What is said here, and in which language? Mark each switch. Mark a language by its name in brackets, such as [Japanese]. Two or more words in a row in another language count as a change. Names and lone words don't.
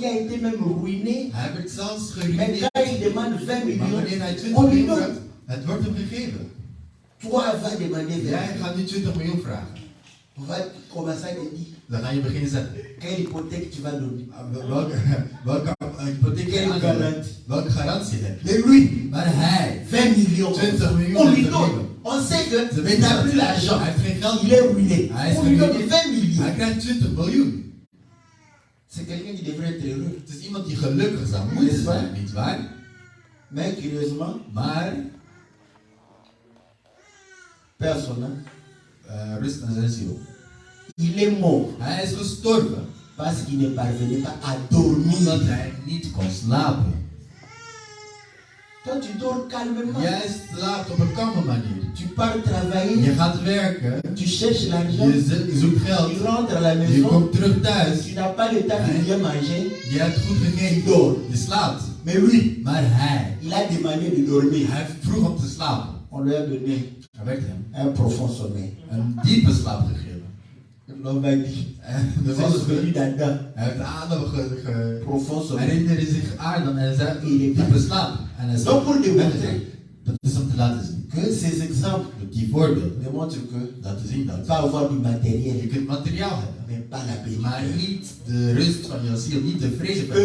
[French] été même ruiné. [Dutch] Hij werd zelfs [French] Mais [Dutch] geruineerd. [French] quand il demande 20 [Dutch] Maar [French] millions, [Dutch] wanneer hij 20 [French] on lui [Dutch] miljoen [French] donne. [Dutch] vraagt, het wordt hem gegeven. [French] Toi, va demander 20 [Dutch] Jij [French] millions. [Dutch] gaat nu 20 miljoen vragen. [French] On va commencer à te dire [Dutch] Dan ga je beginnen zeggen, [French] quelle hypothèque tu vas donner. [Dutch] welke hypotheek [French] Quelle [Dutch] je [French] garantie. [Dutch] welke garantie heb je? [French] Mais lui, [Dutch] Maar hij, [French] 20 millions. [Dutch] 20 miljoen [French] On lui [Dutch] heeft [French] donne. [Dutch] gegeven. [French] On sait [Dutch] Ze [French] qu'il [Dutch] weten [French] n'a [Dutch] dat. [French] plus l'argent. [Dutch] Hij heeft geen geld [French] Il [Dutch] meer. [French] est ruiné. [Dutch] Hij is [French] On lui donne [Dutch] geruineerd. [French] 20 millions. [Dutch] Hij krijgt 20 miljoen. [French] C'est quelqu'un qui devrait être heureux. [Dutch] Het is iemand die gelukkig zou moeten zijn, nietwaar? [French] Mais curieusement, [Dutch] Maar, [French] personne. [Dutch] rust aan zijn ziel. [French] Il est mort [Dutch] Hij is gestorven [French] parce qu'il ne parvenait pas à dormir. [Dutch] omdat hij niet kon slapen. [French] Toi, tu dors calmement. [Dutch] Jij slaapt op een kalme manier. [French] Tu pars travailler. [Dutch] Je gaat werken, [French] Tu cherches l'argent. [Dutch] je zoekt geld, [French] Tu rentres à la [Dutch] je [French] maison. [Dutch] komt terug thuis, [French] Tu n'as pas le temps de bien manger. [Dutch] je hebt goed gegeten, je slaapt. [French] Mais lui, [Dutch] Maar hij [French] il a demandé de dormir. [Dutch] hij vroeg om te slapen. [French] On lui a donné [Dutch] Er werd hem [French] un profond sommeil. [Dutch] een diepe slaap gegeven. [French] L'homme a dit, [Dutch] En de [French] c'est [Dutch] man [French] celui d'Adam. [Dutch] hij heeft Adam [French] Profond sommeil. [Dutch] herinnerde zich Adam en zei diepe slaap. En hij [French] Donc pour [Dutch] zei, [French] démontrer [Dutch] dat is om te laten zien. [French] que ces exemples [Dutch] Dat die voorbeelden [French] démontrent que [Dutch] laten zien dat [French] tu peux avoir du [Dutch] je [French] matériel, [Dutch] kunt materiaal hebben. [French] mais pas la paix. [Dutch] Maar niet de rust van je ziel, niet de vrede van